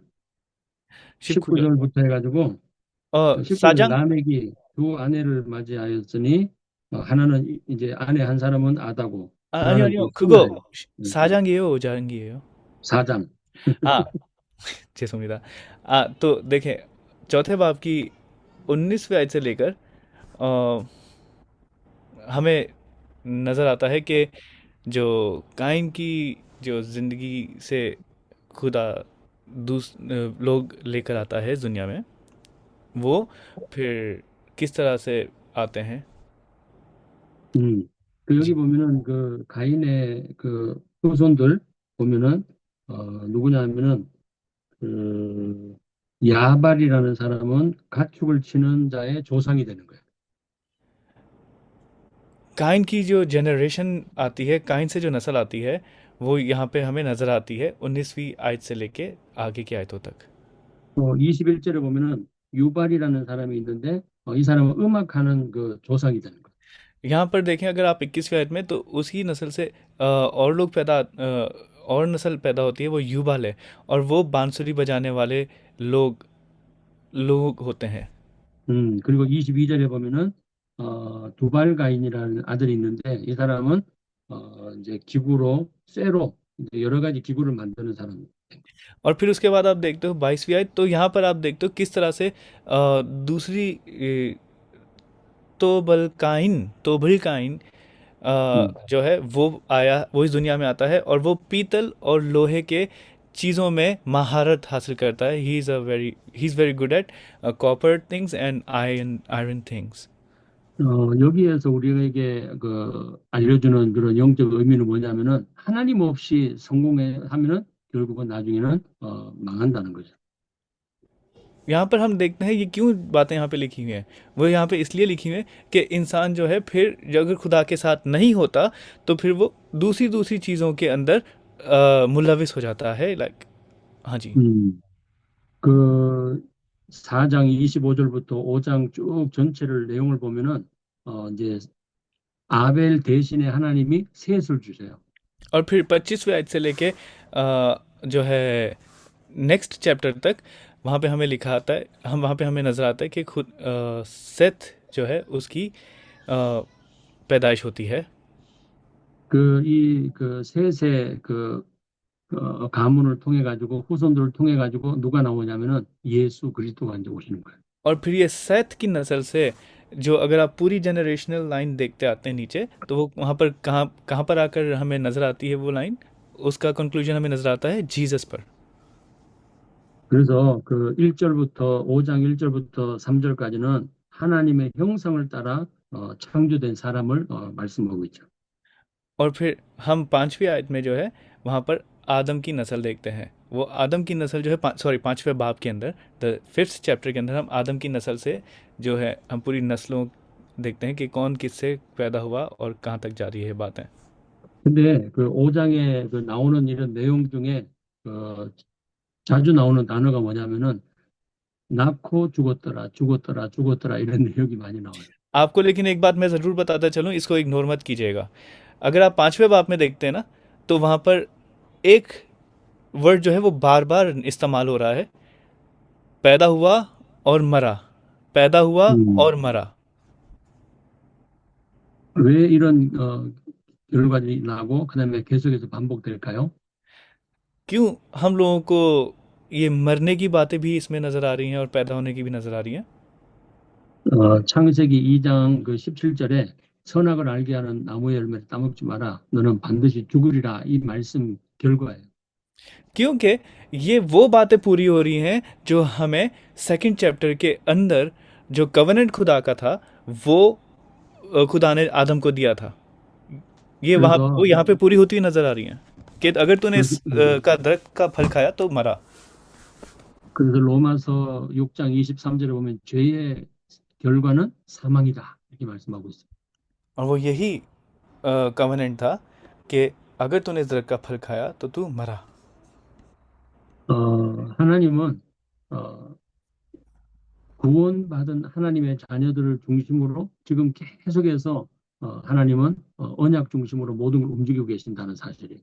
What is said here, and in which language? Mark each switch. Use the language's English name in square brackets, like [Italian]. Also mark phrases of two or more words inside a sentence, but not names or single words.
[Korean] 19절 19절부터 해가지고 그 19절 사장? 라멕이 두 아내를 맞이하였으니 하나는 이제 아내 한 사람은 아다고 아니요 하나는 아니요 그 그거 수라예요. 사장이에요 오장이에요? 사장. 아 죄송합니다. [Hindi] तो देखें चौथे बाब की 19वीं आयत से लेकर अ, हमें नज़र आता है कि जो काइन की जो ज़िंदगी से खुदा लोग लेकर आता है इस दुनिया में वो फिर किस तरह से आते हैं [Korean] 그 여기 [Hindi] जी [Korean] 보면은 그 가인의 그 후손들 보면은 누구냐 하면은 그 야발이라는 사람은 가축을 치는 자의 조상이 되는 거예요. [Hindi] काइन की जो जनरेशन आती है काइन से जो नस्ल आती है वो यहाँ पे हमें नज़र आती है 19वीं आयत से लेके आगे की आयतों तक [Korean] 또 21절에 보면은 유발이라는 사람이 있는데 이 사람은 음악하는 그 조상이 되는 거예요. [Hindi] यहाँ पर देखें अगर आप 21वीं आयत में तो उसी नस्ल से और नस्ल पैदा होती है वो युबाल है और वो बांसुरी बजाने वाले लोग लोग होते हैं [Korean] 그리고 22절에 보면은 두발 가인이라는 아들이 있는데 이 사람은 이제 쇠로 이제 여러 가지 기구를 만드는 사람. [Hindi] और फिर उसके बाद आप देखते हो 22वीं आयत तो यहाँ पर आप देखते हो किस तरह से दूसरी तोबल काइन जो है वो इस दुनिया में आता है और वो पीतल और लोहे के चीज़ों में महारत हासिल करता है [English] he is very good at copper things and iron things [Korean] 여기에서 우리에게 그 알려주는 그런 영적 의미는 뭐냐면은 하나님 없이 성공하면은 결국은 나중에는 망한다는 거죠. [Hindi] यहाँ पर हम देखते हैं ये क्यों बातें यहाँ पे लिखी हुई हैं वो यहाँ पे इसलिए लिखी हुई हैं कि इंसान जो है फिर जो अगर खुदा के साथ नहीं होता तो फिर वो दूसरी दूसरी चीज़ों के अंदर मुलविस हो जाता है लाइक हाँ जी [Korean] 그 4장 25절부터 5장 쭉 전체를 내용을 보면은 이제 아벨 대신에 하나님이 셋을 주세요. [Hindi] और फिर 25वीं आयत से लेके जो है [English] next chapter [Hindi] तक वहाँ पे हमें लिखा आता है वहाँ पे हमें नज़र आता है कि खुद सेथ जो है उसकी पैदाइश होती है [Korean] 그 셋의 가문을 통해 가지고 후손들을 통해 가지고 누가 나오냐면은 예수 그리스도가 이제 오시는 거예요. [Hindi] और फिर ये सेथ की नस्ल से जो अगर आप पूरी [English] generational line [Hindi] देखते आते हैं नीचे तो वो वहाँ पर कहाँ पर आकर हमें नज़र आती है वो लाइन उसका कंक्लूजन हमें नज़र आता है जीसस पर [Korean] 그래서 그 1절부터 5장 1절부터 3절까지는 하나님의 형상을 따라 창조된 사람을 말씀하고 있죠. [Hindi] और फिर हम 5वीं आयत में जो है वहाँ पर आदम की नस्ल देखते हैं वो आदम की नस्ल जो है 5वें बाब के अंदर [English] the 5th chapter [Hindi] के अंदर हम आदम की नस्ल से जो है हम पूरी नस्लों देखते हैं कि कौन किससे पैदा हुआ और कहाँ तक जा रही है बातें [Korean] 근데 그 5장에 그 나오는 이런 내용 중에 자주 나오는 단어가 뭐냐면은 낳고 죽었더라 이런 내용이 많이 나와요. [Hindi] आपको लेकिन एक बात मैं ज़रूर बताता चलूँ इसको इग्नोर मत कीजिएगा अगर आप 5वें बाब में देखते हैं ना तो वहाँ पर एक वर्ड जो है वो बार बार इस्तेमाल हो रहा है पैदा हुआ और मरा पैदा हुआ और मरा [Korean] 왜 이런 결과들이 나고 그다음에 계속해서 반복될까요? [Hindi] क्यों हम लोगों को ये मरने की बातें भी इसमें नज़र आ रही हैं और पैदा होने की भी नज़र आ रही हैं [Korean] 창세기 2장 그 17절에 선악을 알게 하는 나무의 열매를 따먹지 마라. 너는 반드시 죽으리라. 이 말씀 결과예요. [Hindi] क्योंकि ये वो बातें पूरी हो रही हैं जो हमें [English] second chapter [Hindi] के अंदर जो कवेनेंट खुदा का था वो खुदा ने आदम को दिया था। ये वहाँ वो [Korean] 그래서 [Hindi] यहाँ पे पूरी होती हुई नजर आ रही हैं कि अगर तूने [Korean] 그- [Hindi] इस का दरख्त का फल खाया तो मरा। [Korean] 그래서 로마서 6장 23절에 보면 죄의 결과는 사망이다 이렇게 말씀하고 있어요. [Hindi] और वो यही कवेनेंट था कि अगर तूने इस दरख्त का फल खाया तो तू मरा। [Korean] 하나님은 어, 구원받은 하나님의 자녀들을 중심으로 지금 계속해서 하나님은 언약 중심으로 모든 걸 움직이고 계신다는 사실이에요.